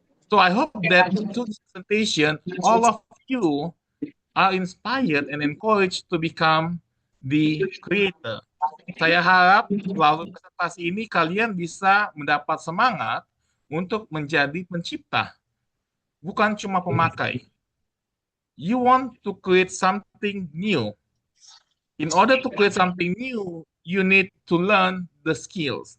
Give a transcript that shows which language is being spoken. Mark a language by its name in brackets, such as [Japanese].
[English] So I hope that through this presentation, all of you are inspired and encouraged to become the creator. [Indonesian] Saya harap melalui presentasi ini kalian bisa mendapat semangat untuk menjadi pencipta, bukan cuma pemakai. [English] You want to create something new. In order to create something new, you need to learn the skills.